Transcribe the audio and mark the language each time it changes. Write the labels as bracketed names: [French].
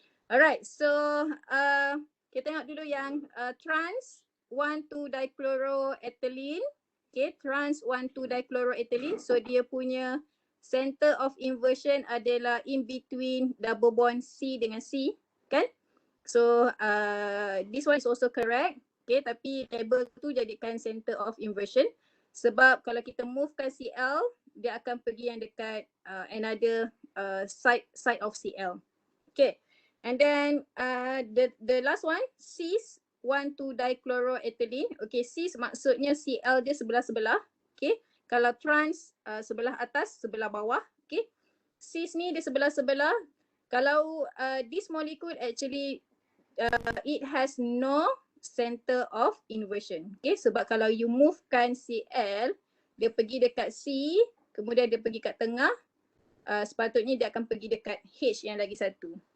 [Malay] Alright, so kita tengok dulu yang trans 1,2-dichloroethylene. Okay, trans 1,2-dichloroethylene. So dia punya center of inversion adalah in between double bond C dengan C, kan? [English] So this one is also correct. [Malay] Okay, tapi label tu jadikan center of inversion. Sebab kalau kita movekan Cl, dia akan pergi yang dekat [English] another side of Cl. [Malay] Okay. [English] And then the last one, cis 1,2-dichloroethylene. [Malay] Okay, cis maksudnya Cl dia sebelah-sebelah. Okay, kalau trans sebelah atas, sebelah bawah. Okay, cis ni dia sebelah-sebelah. Kalau [English] this molecule actually it has no center of inversion. [Malay] Okay, sebab kalau you movekan Cl, dia pergi dekat C, kemudian dia pergi kat tengah, sepatutnya dia akan pergi dekat H yang lagi satu.